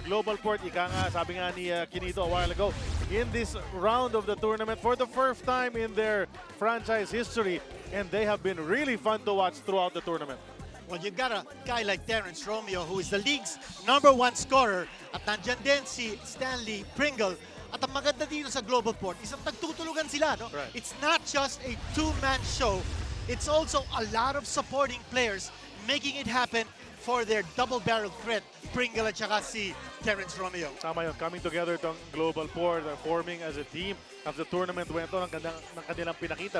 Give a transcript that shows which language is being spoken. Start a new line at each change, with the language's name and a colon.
English: GlobalPort,
Filipino: ika nga, sabi nga ni
English: Kinito a while ago, in this round of the tournament for the first time in their franchise history, and they have been really fun to watch throughout the tournament. Well, you've got a guy like Terence Romeo, who is the league's #1 scorer,
Filipino: at nandyan din si
English: Stanley Pringle.
Filipino: At ang maganda dito sa GlobalPort, isang nagtutulugan sila, no?
English: Right. It's not just a two-man show. It's also a lot of supporting players making it happen for their double-barrel threat, Pringle at saka si Terence Romeo.
Filipino: Tama yun,
English: coming together itong GlobalPort, forming as a team as the tournament went on,
Filipino: ng kanilang pinakita.